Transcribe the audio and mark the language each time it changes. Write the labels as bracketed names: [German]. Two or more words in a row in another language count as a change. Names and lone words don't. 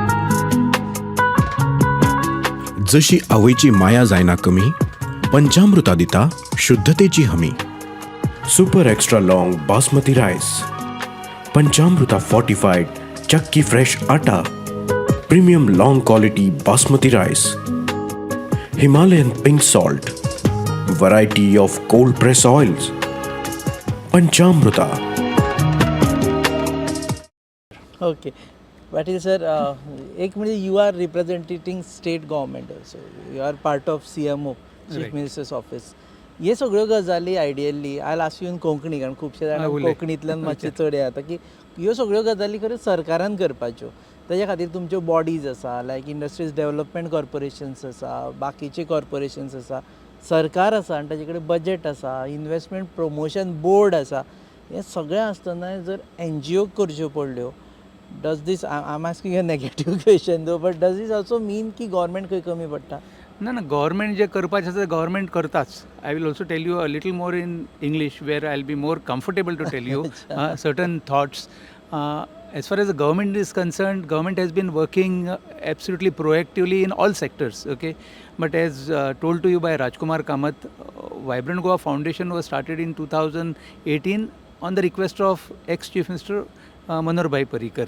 [Konkani] जशी आवयची माया जायना कमी, पंचामृता दिता शुद्धतेची हमी. [English] Super extra long basmati rice, Panchamruta fortified chakki fresh atta, premium long quality basmati rice, Himalayan pink salt, variety of cold press oils, Panchamruta. Okay. Patil sir, [Konkani] एक म्हणजे [English] you are representing state government also. You are part of CMO, Chief Minister's Office. [Konkani] हे सगळ्यो गजाली [English] ideally I ask you in Konkani, [Konkani] कारण खुबशे जाणां कोंकणींतल्यान मातशें चड येता की ह्यो सगळ्यो गजाली खऱ्यो सरकारान करपाच्यो. ताज्या खातीर तुमच्यो बॉडीज आसा, [English] like Industries Development Corporations [Konkani] आसा, बाकीचे कॉर्पोरेशन्स आसा, सरकार आसा आनी ताजे कडेन बजेट आसा, [English] Investment Promotion Board [Konkani] आसा. हें सगळें आसतना जर NGO करच्यो पडल्यो, [English] does this I am asking a negative question though, but does this also mean [Konkani] की गव्हर्मेंट खंय कमी पडटा? ना गव्हर्मेंट जे करपाचें आसा गव्हर्मेंट करताच. [English] I will also tell you a little more in English where I will be more comfortable to tell you certain thoughts. As far as the government is concerned, government has been working absolutely proactively in all sectors, okay? But as told to you by Rajkumar Kamath, Vibrant Goa Foundation was started in 2018 on the request of ex-Chief Minister Manohar Bhai Parrikar.